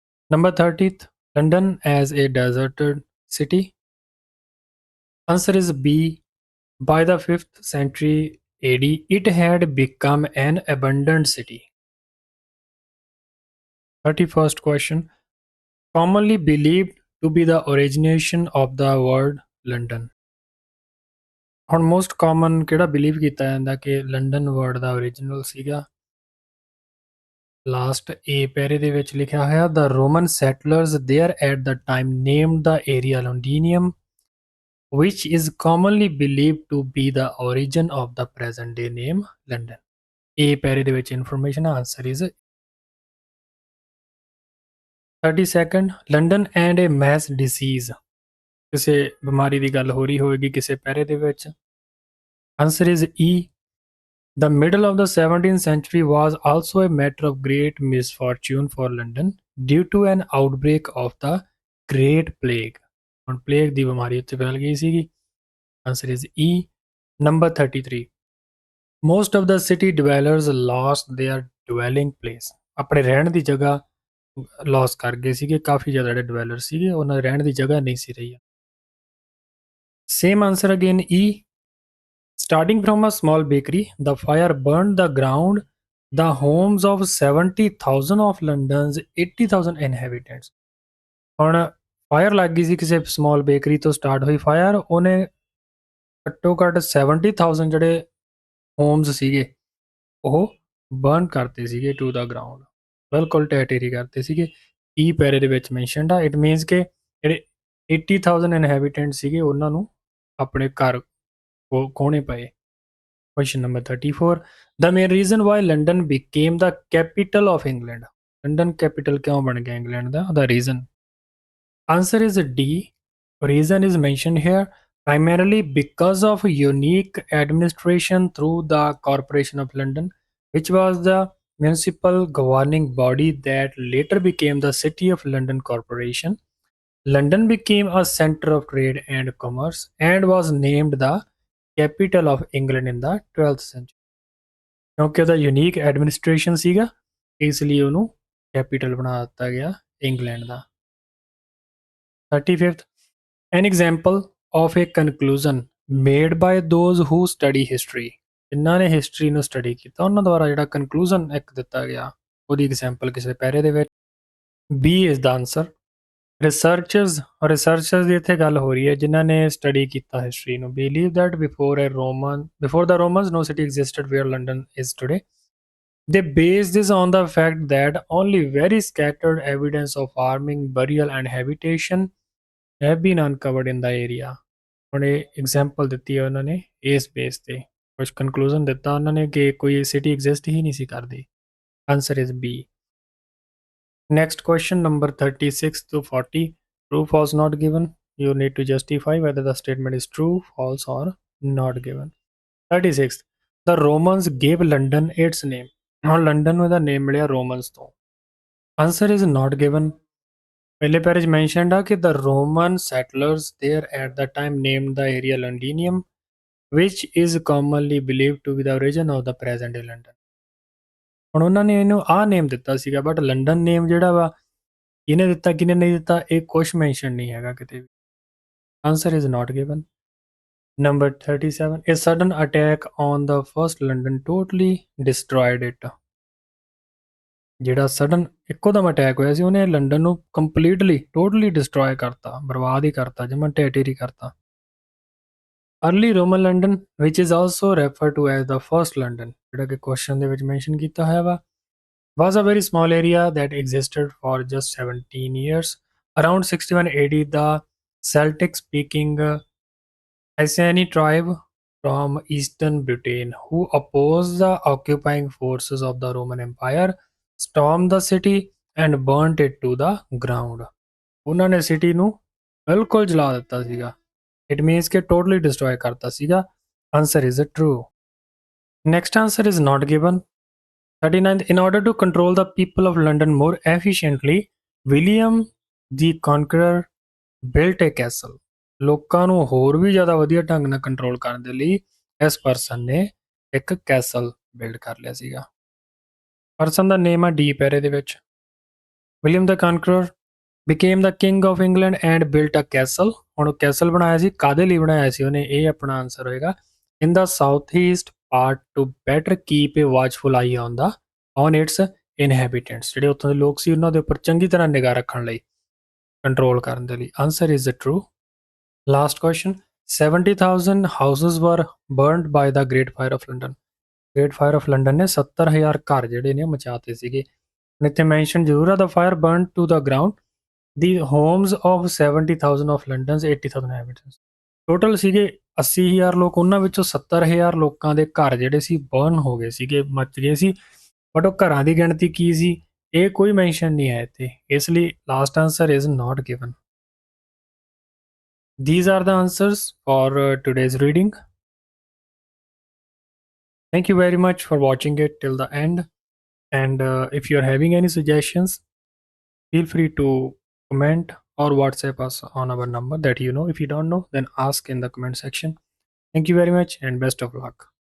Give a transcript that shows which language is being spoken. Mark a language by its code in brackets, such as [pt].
[en] Number 30th, London as a deserted city. Answer is B. By the 5th century AD, it had become an abandoned city. 31st question. Commonly believed to be the origination of the word London. [pa] ਹੁਣ most common ਕਿਹੜਾ believe ਕੀਤਾ ਜਾਂਦਾ ਕਿ London word ਦਾ origignal ਸੀਗਾ? Last ਏ ਪੈਰੇ ਦੇ ਵਿੱਚ ਲਿਖਿਆ ਹੋਇਆ [en] the Roman settlers there at the time named the area Londinium, which is commonly believed to be the origin of the present day name London. [pa] ਏ ਪੈਰੇ ਦੇ ਵਿੱਚ information [en] Answer is 32nd London and a mass disease. [pa] ਕਿਸੇ ਬਿਮਾਰੀ ਦੀ ਗੱਲ ਹੋ ਰਹੀ ਹੋਵੇਗੀ ਕਿਸੇ ਪੈਰੇ ਦੇ ਵਿੱਚ. [en] Answer is E. The middle of the 17th century was also a matter of great misfortune for London due to an outbreak of the Great Plague. [pa] ਹੁਣ plague ਦੀ ਬਿਮਾਰੀ ਉੱਥੇ ਫੈਲ ਗਈ ਸੀਗੀ. [en] Answer is E. Number 33. Most of the city dwellers lost their dwelling place. [pa] ਆਪਣੇ ਰਹਿਣ ਦੀ ਜਗ੍ਹਾ loss ਕਰ ਗਏ ਸੀਗੇ. ਕਾਫੀ ਜ਼ਿਆਦਾ ਜਿਹੜੇ dweller ਸੀਗੇ ਉਹਨਾਂ ਦੀ ਰਹਿਣ ਦੀ ਜਗ੍ਹਾ ਨਹੀਂ ਸੀ ਰਹੀ. [en] Same answer again E. Starting from a small bakery, the fire burned the ground, the homes of 70,000 of London's 80,000 inhabitants. [pa] ਹੁਣ ਫਾਇਰ ਲੱਗ ਗਈ ਸੀ ਕਿਸੇ ਸਮਾਲ ਬੇਕਰੀ ਤੋਂ ਸਟਾਰਟ ਹੋਈ ਫਾਇਰ, ਉਹਨੇ ਘੱਟੋ ਘੱਟ 70,000 ਜਿਹੜੇ ਹੋਮਸ ਸੀਗੇ ਉਹ ਬਰਨ ਕਰਤੇ ਸੀਗੇ [en] to the ground, [pa] ਬਿਲਕੁਲ ਟੈਟੇਰੀ ਕਰਤੇ ਸੀਗੇ. ਈ ਪੈਰੇ ਦੇ ਵਿੱਚ ਮੈਂਸ਼ਨਡ ਆ. [en] it means [pa] ਕਿ ਜਿਹੜੇ 80,000 ਇਨਹੈਬੀਟੈਂਟ ਸੀਗੇ ਉਹਨਾਂ ਨੂੰ ਆਪਣੇ ਘਰ ਖੋਣੇ ਪਏ. [en] Question number 34. The main reason why London became the capital of England. [pa] London capital ਕਿਉਂ ਬਣ ਗਿਆ England ਦਾ? [en] The reason. Answer is D. Reason is mentioned here primarily because of unique administration through the Corporation of London, which was the municipal governing body that later became the City of London Corporation. London became a center of trade and commerce and was named the capital of England in the 12th century. [pa] ਕਿਉਂਕਿ ਉਹਦਾ unique administration ਸੀਗਾ ਇਸ ਲਈ ਉਹਨੂੰ capital ਬਣਾ ਦਿੱਤਾ ਗਿਆ England ਦਾ. [en] 35th. An example of a conclusion made by those who study history. [pa] ਜਿਨ੍ਹਾਂ ਨੇ ਹਿਸਟਰੀ ਨੂੰ ਸਟੱਡੀ ਕੀਤਾ ਉਹਨਾਂ ਦੁਆਰਾ ਜਿਹੜਾ ਕਨਕਲੂਜਨ ਇੱਕ ਦਿੱਤਾ ਗਿਆ ਉਹਦੀ ਐਗਜ਼ਾਮਪਲ ਕਿਸੇ ਪੈਰੇ ਦੇ ਵਿੱਚ. [en] B is the answer. [pa] Researchers ਦੀ ਇੱਥੇ ਗੱਲ ਹੋ ਰਹੀ ਹੈ ਜਿਨ੍ਹਾਂ ਨੇ ਸਟੱਡੀ ਕੀਤਾ ਹਿਸਟਰੀ ਨੂੰ. [en] Believe that before the Romans no city existed where London is today. They base this on the fact that only very scattered evidence of farming, burial and habitation have been uncovered in the area. [pa] ਹੁਣ ਇਹ example ਦਿੱਤੀ ਹੈ ਉਹਨਾਂ ਨੇ ਇਸ base ਤੇ ਕੁਝ conclusion ਦਿੱਤਾ ਉਹਨਾਂ ਨੇ ਕਿ ਕੋਈ ਸਿਟੀ ਐਗਜ਼ਿਸਟ ਹੀ ਨਹੀਂ ਸੀ ਕਰਦੀ. [en] Answer is B. Next question number 36 to 40. True, false, not given. You need to justify whether the statement is true, false or not given. 36th. The Romans gave London its name. Now London [pa] ਨੂੰ ਇਹਦਾ name ਮਿਲਿਆ Romans ਤੋਂ. [en] Answer is not given. [pa] ਪਹਿਲੇ ਪੈਰੇ 'ਚ mentioned ਆ ਕਿ [en] the Roman settlers there at the time named the area Londinium, which is commonly believed to be the origin of the present day London. [pa] ਹੁਣ ਉਹਨਾਂ ਨੇ ਇਹਨੂੰ ਆਹ ਨੇਮ ਦਿੱਤਾ ਸੀਗਾ ਬਟ ਲੰਡਨ ਨੇਮ ਜਿਹੜਾ ਵਾ ਕਿਹਨੇ ਦਿੱਤਾ ਕਿਹਨੇ ਨਹੀਂ ਦਿੱਤਾ ਇਹ ਕੁਛ ਮੈਂਸ਼ਨ ਨਹੀਂ ਹੈਗਾ ਕਿਤੇ ਵੀ. [en] Answer is not given. Number 37. A sudden attack on the first London totally destroyed it. [pa] ਜਿਹੜਾ ਸਡਨ ਇੱਕੋ ਦਮ ਅਟੈਕ ਹੋਇਆ ਸੀ ਉਹਨੇ ਲੰਡਨ ਨੂੰ ਕੰਪਲੀਟਲੀ ਟੋਟਲੀ ਡਿਸਟਰੋਏ ਕਰਤਾ, ਬਰਬਾਦ ਹੀ ਕਰਤਾ, ਜਮਾਂ ਢਹਿ-ਢੇਰੀ ਕਰਤਾ. [en] Early Roman London, which is also referred to as the first London, [pa] ਜਿਹੜਾ ਕਿ ਕੁਐਸਚਨ ਦੇ ਵਿੱਚ ਮੈਂਸ਼ਨ ਕੀਤਾ ਹੋਇਆ ਵਾ, [en] was a very small area that existed for just 17 years. Around 61 AD, the Celtic-speaking Iceni tribe from eastern Britain, who opposed the occupying forces of the Roman Empire, stormed the city and burnt it to the ground. [pa] ਉਹਨਾਂ ਨੇ city ਨੂੰ ਬਿਲਕੁਲ ਜਲਾ ਦਿੱਤਾ ਸੀਗਾ. [en] It means [pa] ਕਿ totally destroy ਕਰਤਾ ਸੀਗਾ. [en] Answer is true. Next answer is not given. 39th. In order to control the people of London more efficiently, William the Conqueror built a castle. [pa] ਲੋਕਾਂ ਨੂੰ ਹੋਰ ਵੀ ਜ਼ਿਆਦਾ ਵਧੀਆ ਢੰਗ ਨਾਲ ਕੰਟਰੋਲ ਕਰਨ ਦੇ ਲਈ ਇਸ ਪਰਸਨ ਨੇ ਇੱਕ ਕੈਸਲ ਬਿਲਡ ਕਰ ਲਿਆ ਸੀਗਾ। ਪਰਸਨ ਦਾ ਨੇਮ ਆ ਡੀਪ ਹੈ ਇਹਦੇ ਵਿੱਚ। [en] William the Conqueror became the king of England and built a castle। [pa] ਹੁਣ ਉਹ ਕੈਸਲ ਬਣਾਇਆ ਸੀ, ਕਾਦੇ ਲਈ ਬਣਾਇਆ ਸੀ ਉਹਨੇ, ਇਹ ਆਪਣਾ ਆਨਸਰ ਹੋਏਗਾ। [en] in the southeast part to better keep a watchful eye on its inhabitants। [pa] ਜਿਹੜੇ ਉੱਥੋਂ ਦੇ ਲੋਕ ਸੀ ਉਹਨਾਂ ਦੇ ਉੱਪਰ ਚੰਗੀ ਤਰ੍ਹਾਂ ਨਿਗਾਹ ਰੱਖਣ ਲਈ, ਕੰਟਰੋਲ ਕਰਨ ਦੇ ਲਈ। [en] Answer is true. Last question, 70,000 houses were burned by the Great Fire of London. [pa] Great fire of London ਨੇ 70,000 ਘਰ ਜਿਹੜੇ ਨੇ ਮਚਾਤੇ ਸੀਗੇ। ਇੱਥੇ ਮੈਂਸ਼ਨ ਜ਼ਰੂਰ ਆ, [en] The fire burned to the ground the homes of 70,000 of London's 80,000 inhabitants। [pa] Total ਸੀਗੇ 80,000 ਲੋਕ, ਉਹਨਾਂ ਵਿੱਚੋਂ 70,000 ਲੋਕਾਂ ਦੇ ਘਰ ਜਿਹੜੇ ਸੀ ਬਰਨ ਹੋ ਗਏ ਸੀਗੇ, ਮੱਚ ਗਏ ਸੀ। ਬਟ ਉਹ ਘਰਾਂ ਦੀ ਗਿਣਤੀ ਕੀ ਸੀ ਇਹ ਕੋਈ ਮੈਂਸ਼ਨ ਨਹੀਂ ਹੈ ਇੱਥੇ, ਇਸ ਲਈ [en] Last answer is not given. These are the answers for today's reading. Thank you very much for watching it till the end, and if you're having any suggestions, feel free to comment or WhatsApp us on our number that you know. If you don't know, then ask in the comment section. Thank you very much and best of luck.